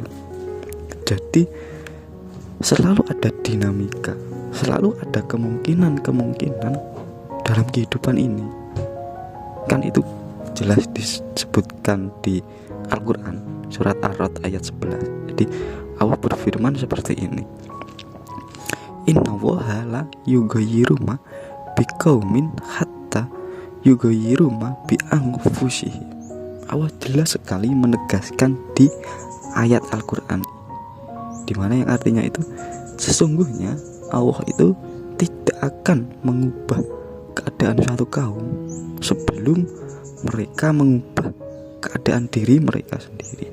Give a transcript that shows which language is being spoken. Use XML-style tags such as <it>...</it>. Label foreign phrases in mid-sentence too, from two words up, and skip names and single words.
<id>Jadi selalu ada dinamika, selalu ada kemungkinan dalam kehidupan ini. Kan itu jelas disebutkan di Al-Quran surat Ar-Ra'd ayat 11.</id> <ar>Jadi Allah berfirman seperti ini, إن الله لا يغير ما بقوم حتى يغيروا ما بأنفسهم.</ar> <id>Allah jelas sekali menegaskan di ayat Al-Quran, dimana yang artinya itu sesungguhnya Allah itu tidak akan mengubah keadaan suatu kaum sebelum mereka mengubah keadaan diri mereka sendiri.</id>